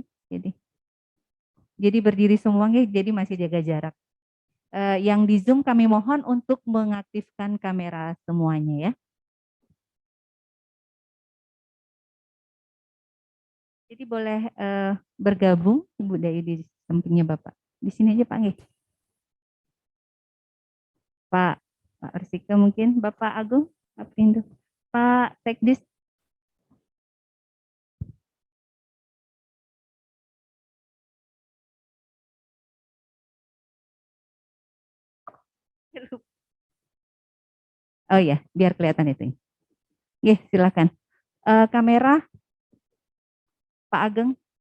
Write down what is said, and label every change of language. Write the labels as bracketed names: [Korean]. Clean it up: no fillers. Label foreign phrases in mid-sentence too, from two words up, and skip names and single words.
[Indonesian] Jadi berdiri semua, jadi masih jaga jarak. Yang di Zoom kami mohon untuk mengaktifkan kamera semuanya ya. Jadi boleh bergabung Ibu Dayu di sampingnya Bapak. Di sini aja Pak nggih. Pak Arsika mungkin, Bapak Agung, Pak Pindu, Pak Tekdis. Oh ya, biar kelihatan itu. Oke, silakan. Kamera Pak Ageng.